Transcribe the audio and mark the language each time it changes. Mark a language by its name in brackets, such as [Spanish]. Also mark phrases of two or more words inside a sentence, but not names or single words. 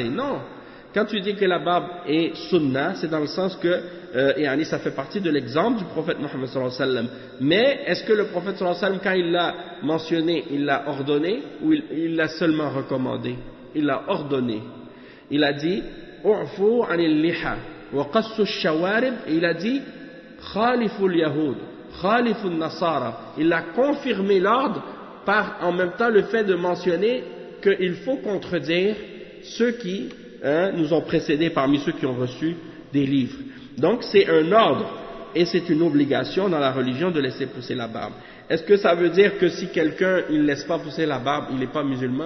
[French] Non, quand tu dis que la barbe est sunna, c'est dans le sens que ça fait partie de l'exemple du prophète Mohammed [Arabic] صلى الله عليه وسلم. [French] Mais est-ce que le prophète [Arabic] صلى الله عليه وسلم, [French] quand il l'a mentionné, il l'a ordonné ou il l'a seulement recommandé? Il l'a ordonné. Il a dit [Arabic] أعفوا عن اللحى وقصوا الشوارب, [French] et il a dit [Arabic] خالفوا اليهود خالفوا النصارى. [French] Il a confirmé l'ordre par en même temps le fait de mentionner qu'il faut contredire ceux qui nous ont précédés parmi ceux qui ont reçu des livres. Donc c'est un ordre et c'est une obligation dans la religion de laisser pousser la barbe. Est-ce que ça veut dire que si quelqu'un il ne laisse pas pousser la barbe, il n'est pas musulman?